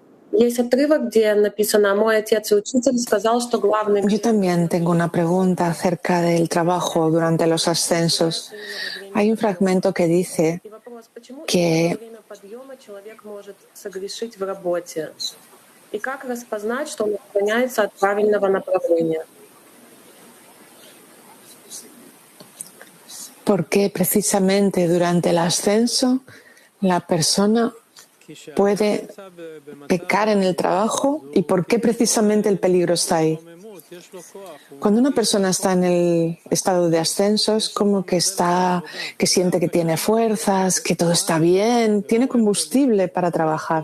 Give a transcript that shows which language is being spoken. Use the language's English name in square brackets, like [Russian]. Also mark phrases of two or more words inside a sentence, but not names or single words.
[Russian] Есть отрывок, где написано: «Мой отец и учитель сказал, что главный...» [Spanish] Yo también tengo una pregunta acerca del trabajo durante los ascensos. Hay un fragmento que dice [Russian] И вопрос, почему [Spanish] que [Russian] во время подъема человек может согрешить в работе? И как распознать, что он отклоняется от правильного направления? [Spanish] ¿por qué precisamente durante el ascenso la persona puede pecar en el trabajo y por qué precisamente el peligro está ahí? Cuando una persona está en el estado de ascenso es como que siente que tiene fuerzas, que todo está bien, tiene combustible para trabajar.